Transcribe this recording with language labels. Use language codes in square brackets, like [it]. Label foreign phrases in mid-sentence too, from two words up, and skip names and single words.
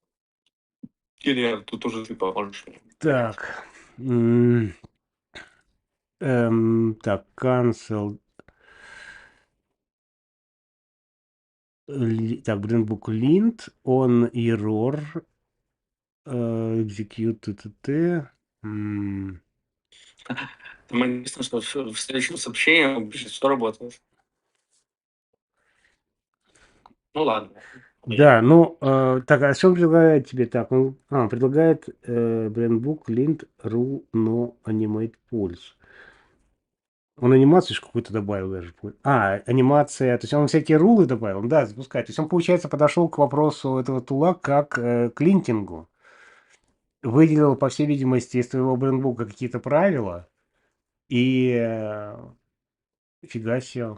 [ru] Или тут уже ты поможешь мне? Так. Так, cancel. Так, [en] Brandbook lint, on error, execute, tt. [ru] Там интересно, что в следующем сообщении пишет, что работает. Ну ладно. Да, ну, так, а что он предлагает тебе? Так, он предлагает [en] Brandbook lint ru no animate pulse. [ru] Он анимацию ж какую-то добавил даже. Анимация. То есть он всякие рулы добавил. Да, запускать. То есть он, получается, подошел к вопросу этого тула как к линтингу. Выделил, по всей видимости, из твоего брендбука какие-то правила. И фига себе.